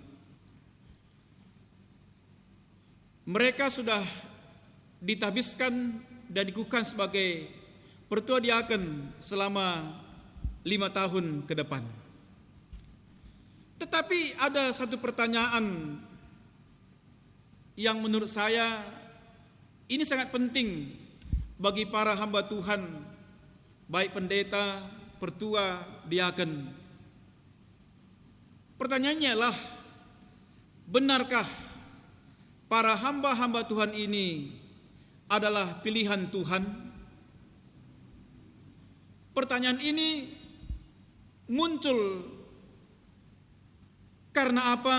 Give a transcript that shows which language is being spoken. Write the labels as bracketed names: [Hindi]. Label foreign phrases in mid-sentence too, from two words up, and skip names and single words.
[Indonesian] Mereka sudah ditabiskan dan dikukuhkan sebagai Pertua Diaken selama 5 tahun ke depan. Tetapi ada satu pertanyaan yang menurut saya ini sangat penting bagi para hamba Tuhan, baik pendeta, pertua, diaken. Pertanyaannya adalah, benarkah para hamba-hamba Tuhan ini adalah pilihan Tuhan? Pertanyaan ini muncul karena apa?